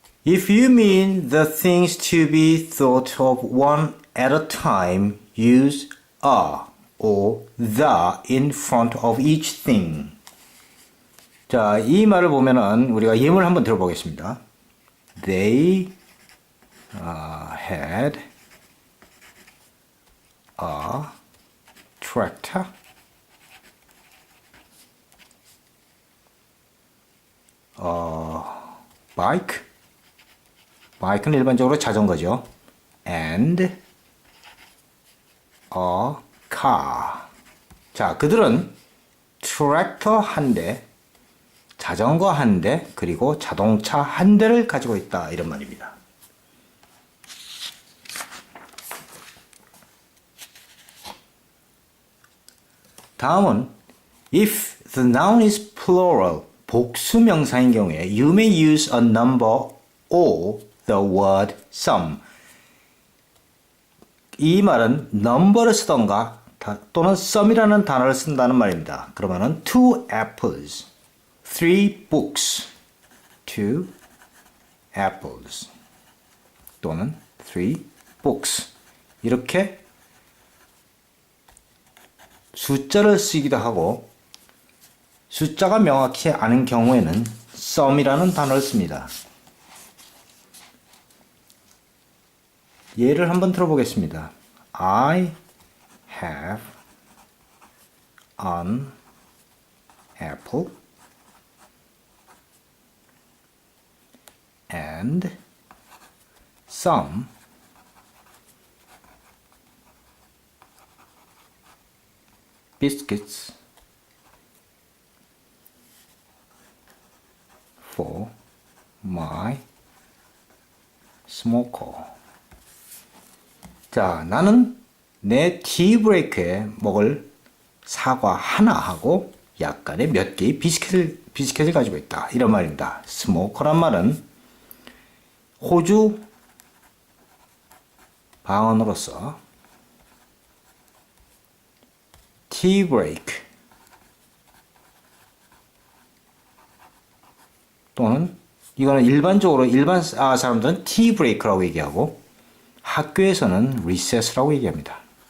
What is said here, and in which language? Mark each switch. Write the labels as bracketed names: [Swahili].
[English] If you mean the things to be thought of one at a time, use a or the in front of each thing. [Korean] 자, 이 말을 보면은 우리가 예문을 한번 들어보겠습니다. [English] They had a tractor. bike. [Korean] bike는 일반적으로 자전거죠. [English] and a car. [Korean] 자, 그들은 트랙터 한 대, 자전거 한 대, 그리고 자동차 한 대를 가지고 있다. 이런 말입니다. 다음은 [English] if the noun is plural, [Korean] 복수 명사인 경우에 [English] you may use a number or the word some. [Korean] 이 말은 number를 쓰던가 또는 some이라는 단어를 쓴다는 말입니다. 그러면은 [English] two apples, three books, two apples [Korean] 또는 [English] three books [Korean] 이렇게 숫자를 쓰기도 하고 숫자가 명확히 않은 경우에는 some이라는 단어를 씁니다. 예를 한번 들어보겠습니다. [English] I have an apple and some biscuits for my smoker. [Korean] 자, 나는 내 티브레이크에 먹을 사과 하나하고 약간의 몇 개의 비스켓을 가지고 있다. 이런 말입니다. 스모커란 말은 호주 방언으로서 티브레이크 또는 이거는 일반적으로 일반 사람들은 티브레이크라고 얘기하고 학교에서는 recess라고 얘기합니다.